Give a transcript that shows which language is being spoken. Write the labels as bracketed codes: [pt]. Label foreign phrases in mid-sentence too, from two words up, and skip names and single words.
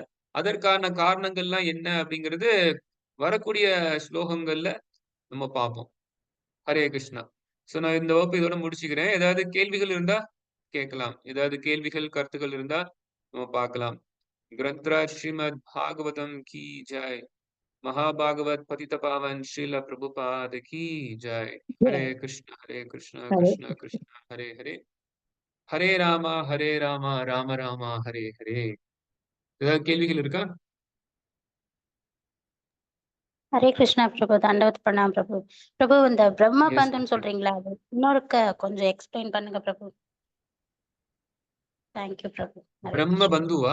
[ta] அதற்கான காரணங்கள்லாம் என்ன அப்படிங்கிறது வரக்கூடிய ஸ்லோகங்கள்ல நம்ம பார்ப்போம். ஹரே கிருஷ்ணா. சோ நான் இந்த வகுப்பு இதோட முடிச்சுக்கிறேன். ஏதாவது கேள்விகள் இருந்தா கேட்கலாம். ஏதாவது கேள்விகள், கருத்துக்கள் இருந்தா நம்ம பார்க்கலாம். [hi] ग्रंथराज श्रीमद् भागवतम् की जय. महाभागवत पतित पावन श्रील प्रभुपाद की जय। [sa] हरे कृष्णा ஹரே कृष्णा कृष्णा हरे हरे, हरे रामा राम रामा हरे हरे. [ta] ஏதாவது கேள்விகள் இருக்கா? ஹரே கிருஷ்ணா பிரபு, தண்டவத் பிரணாம் பிரபு. பிரபு, இந்த பிரம்ம எஸ் பந்துன்னு சொல்றீங்களா, அது இன்னொருக்க கொஞ்சம் எக்ஸ்பிளைன் பண்ணுங்க பிரபு. தேங்க்யூ பிரபு. ஹரே பிரம்ம கிருஷ்ணா. பந்துவா?